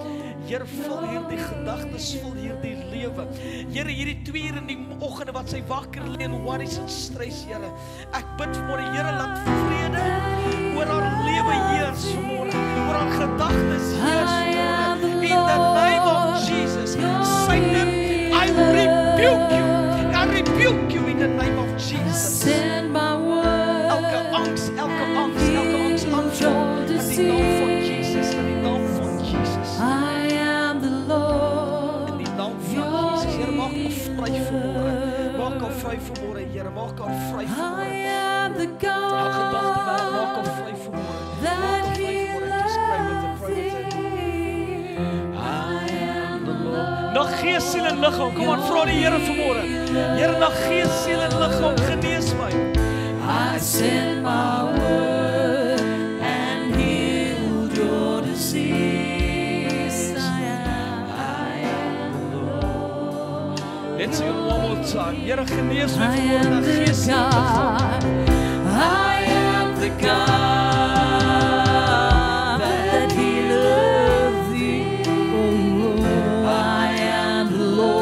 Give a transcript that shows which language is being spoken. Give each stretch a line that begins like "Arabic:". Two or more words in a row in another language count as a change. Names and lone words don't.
Afrikaans: Here, vul hierdie gedagtes, vul hierdie lewe. Here, hierdie 2 uur in die oggende wat sy wakker lê en worries en stres, Here. Ek bid vanmôre, Here, laat vrede oor haar lewe heers vanmôre, oor haar gedagtes heers vanmôre.
English: In the name of Jesus, Satan, I rebuke you. I rebuke you in the name of Jesus. Send my word.
Afrikaans: Elke angs aanval. In die naam van Jesus, in die naam van Jesus.
English: I am the Lord.
Afrikaans: In die naam van Jesus, Here, maak haar vry vanmôre. Maak haar vry vanmôre, Here, maak haar vry vanmôre.
English: I am the God.
Afrikaans: Elke gedagte wêreld, maak haar vry vanmôre. Maak haar vry vanmôre.
English: Just pray with her, pray with her. I am the Lord.
Afrikaans: Na gees, siel en liggaam, kom aan, vra die Here vanmôre. Here, na gees, siel en liggaam, genees my.
English: I send my word and healed your disease. I am the Lord. Let's sing it one more time.
Afrikaans: Here, genees my
English: I
Afrikaans: vanmôre, na
English: am the
Afrikaans: gees, siel en liggaam.
English: God. I am the God that healeth thee. Oh, I am the